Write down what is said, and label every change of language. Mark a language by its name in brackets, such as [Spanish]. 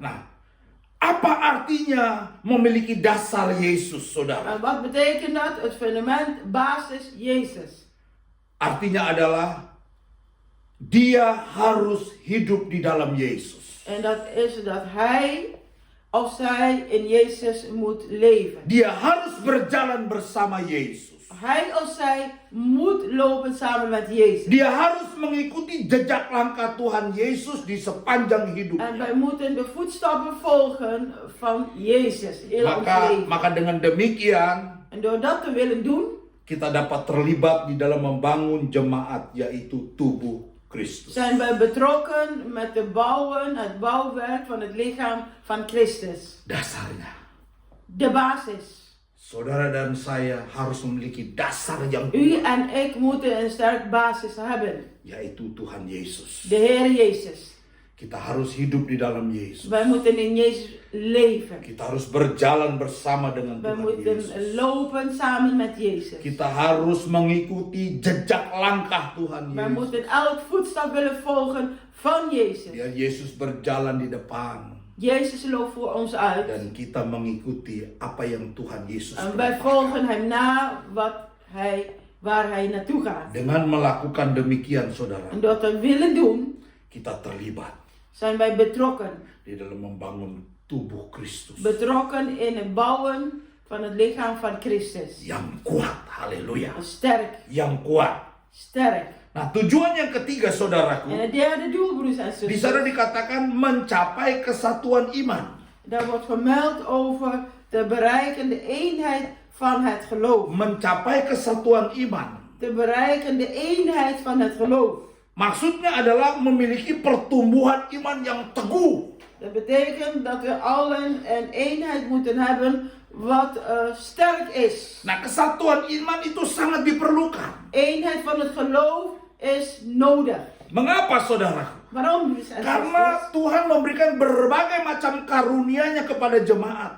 [Indonesian] Nah, apa artinya memiliki dasar Yesus, saudara? [Dutch] En wat betekent dat? Het fundament, basis, Jezus. [Indonesian] Artinya adalah dia harus hidup di dalam Yesus. [Dutch] En dat is dat hij of zij in Jezus moet leven. [Indonesian] Dia harus berjalan bersama Yesus. [Dutch] Hij of zij moet lopen samen met Jezus. [Indonesian] Dia harus mengikuti jejak langkah Tuhan Yesus di sepanjang hidup. [Dutch] En wij moeten de voetstappen volgen van Jezus in ons leven. [Indonesian] Maka dengan demikian [Dutch] En door dat te willen doen, [Indonesian] kita dapat terlibat di dalam membangun jemaat, yaitu tubuh Kristus. [Dutch] zijn wij betrokken met het bouwwerk van het lichaam van Christus. [Indonesian] Dasarnya, [Dutch] De basis. [Indonesian] saudara dan saya harus memiliki dasar yang [Dutch] U [Indonesian] kuat, [Dutch] en ik moeten een sterk basis hebben. [Indonesian] yaitu Tuhan Yesus. [Dutch] De Heer Jezus. [Indonesian] Kita harus hidup di dalam Yesus. [Dutch] Wij moeten in Jezus leven. [Indonesian] Kita harus berjalan bersama dengan [Dutch] Wij [Indonesian] Tuhan [Dutch] moeten [Indonesian] Yesus. [Dutch] lopen samen met Jezus. [Indonesian] Kita harus mengikuti jejak langkah Tuhan [Dutch] Wij [Indonesian] Yesus. [Dutch] moeten elk voetstap willen volgen van Jezus. [Indonesian] Biar Yesus berjalan di depan [Dutch] Jezus loopt voor ons uit. [Indonesian] dan kita mengikuti apa yang Tuhan Yesus [Dutch] En wij [Indonesian] perintahkan. [Dutch] volgen hem na waar hij naartoe gaat. [Indonesian] Dengan melakukan demikian, saudara, [Dutch] En door te willen doen, [Indonesian] kita terlibat [Dutch] zijn wij betrokken. [Indonesian] di dalam membangun tubuh Kristus [Dutch] Betrokken in het bouwen van het lichaam van Christus. [Indonesian] yang kuat. Haleluya. [Dutch] Sterk, [Indonesian] Yang kuat. [Dutch] sterk. [Indonesian] Nah, tujuan yang ketiga, [Dutch] En [Indonesian] saudaraku, [Dutch] het derde doel, broers en [Indonesian] di sana [Dutch] zusters, [Indonesian] dikatakan mencapai kesatuan iman. [Dutch] daar wordt vermeld over te bereiken de eenheid van het geloof. [Indonesian] Mencapai kesatuan iman. [Dutch] Te bereiken de eenheid van het geloof. [Indonesian] Maksudnya adalah memiliki pertumbuhan iman yang teguh. [Dutch] Dat betekent dat we allen een eenheid moeten hebben wat sterk is. [Indonesian] Nah, kesatuan iman itu sangat diperlukan. [Dutch] Eenheid van het geloof is nodig. [Indonesian] Mengapa, saudara? [Dutch] Waarom, broers en [Indonesian] Karena [Dutch] zusters? [Indonesian] Tuhan memberikan berbagai macam karunia-Nya kepada jemaat.